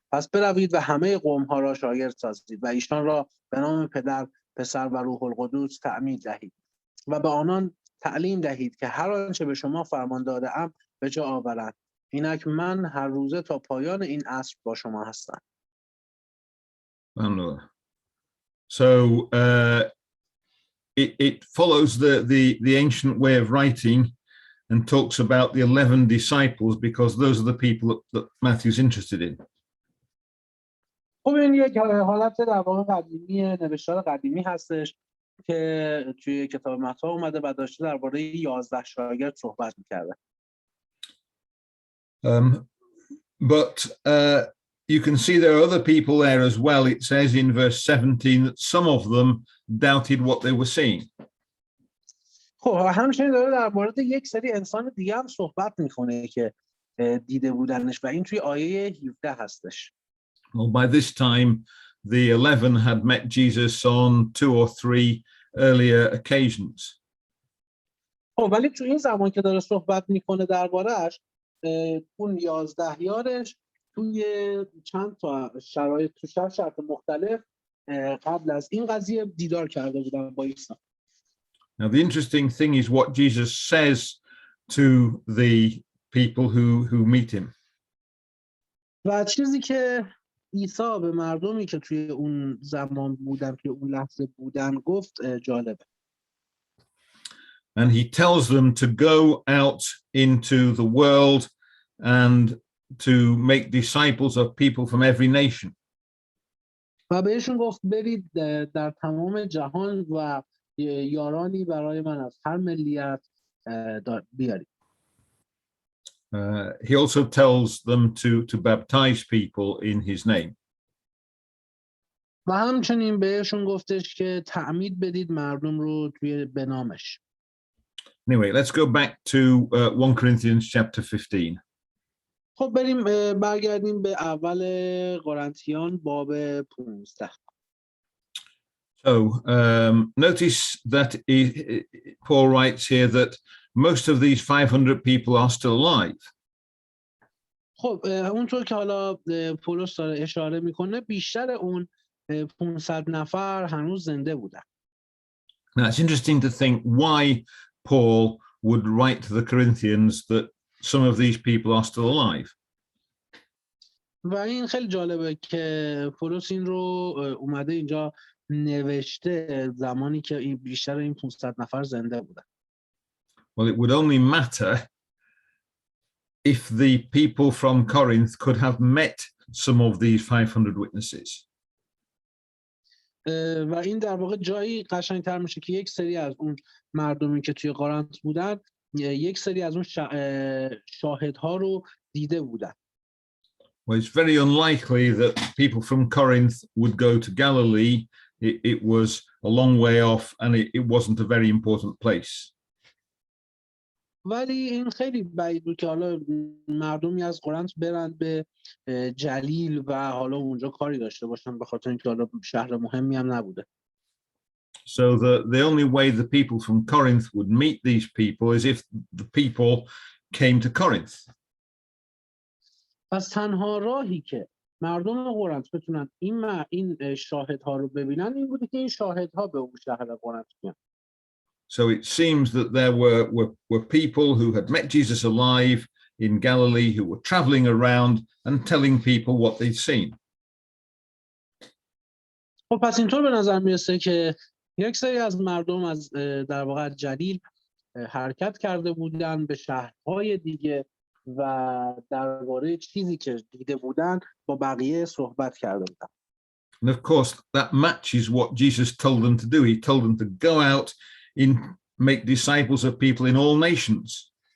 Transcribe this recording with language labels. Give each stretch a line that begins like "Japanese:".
Persian: پس بروید و همه قوم ها را شاگرد سازید و ایشان را به نام پدر، پسر و روح القدس تعمید دهید و به آنان تعلیم دهید که هر آنچه به شما فرمان داده ام به جا آورند. اینک من هر روزه تا پایان این عصر با شما هستم.
English: So it follows the ancient way of writing and talks about the 11 disciples because those are the people that Matthew's interested in.
Persian: خب این یک حالت در واقع قدیمی نوشتار قدیمی هستش که توی کتاب متی اومده و داشته درباره 11 شاگرد صحبت می‌کرده.
English: But you can see there are other people there as well. It says in verse 17 that some of them doubted what they were seeing.
Persian: خب همچنین داره در مورد یک سری انسان دیگه هم صحبت میکنه که دیده بودنش و این توی آیه 17 هستش.
English: Well, by this time, the 11 had met Jesus on 2 or 3 earlier occasions.
Persian: خب ولی توی این زمان که داره صحبت میکنه درباره‌اش اون 11 یارش توی چند تا شرایط تو شرط مختلف قبل از این قضیه دیدار کرده بودن با عیسی.
English: Now, the interesting thing is what Jesus says to the people who meet him.
Persian: و چیزی که عیسی به مردمی که توی اون زمان بودن توی اون لحظه بودن گفت جالبه.
English: And he tells them to go out into the world and to make disciples of people from every nation.
Persian: و بهشون گفت برید در تمام جهان و یارانی برای من از هر ملیت بیارید.
English: He also tells them to baptize people in his name.
Persian: و همچنین بهشون گفتش که تعمید بدید مردم رو توی به نامش.
English: Anyway, let's go back to 1 Corinthians chapter 15.
Persian: خب بریم برگردیم به اول قرنتیان باب 15.
English: So notice that Paul writes here that most of these 500 people are still alive.
Persian: خب اونطور که حالا پولس داره اشاره میکنه بیشتر اون 500 نفر هنوز زنده بودن.
English: Now it's interesting to think why Paul would write to the Corinthians that some of these people are still alive.
Persian: و این خیلی جالبه که پولس این رو اومده اینجا نوشته زمانی که این بیشتر این 500 نفر زنده بودن.
English: Well, it would only matter if the people from Corinth could have met some of these 500 witnesses.
Persian: و این در واقع جایی قشنگتر میشه که یک سری از اون مردمی که توی قرنت بودن یک سری از اون شاهدها رو دیده بودن.
English: Well, it's very unlikely that people from Corinth would go to Galilee. It was a long way off and it wasn't a very important place.
Persian: ولی این خیلی بعید بود که حالا مردمی از قرنت برن به جلیل و حالا اونجا کاری داشته باشن به خاطر اینکه حالا شهر مهمی هم نبوده.
English: So the only way the people from Corinth would meet these people is if the people came to Corinth.
Persian: پس تنها راهی که مردم قرنت بتونن این شاهدها رو ببینن این بوده که این شاهدها به اون شهر قرنت بیان.
English: So it seems that there were people who had met Jesus alive in Galilee who were traveling around and telling people what they'd seen.
Persian: خب پس اینطور به نظر میرسه که یک سری از مردم از در واقع جلیل حرکت کرده بودن به شهرهای دیگه و درباره چیزی که دیده بودن با بقیه صحبت کرده بودن.
English: And of course, that matches what Jesus told them to do. He told them to go out and make disciples of people in all nations.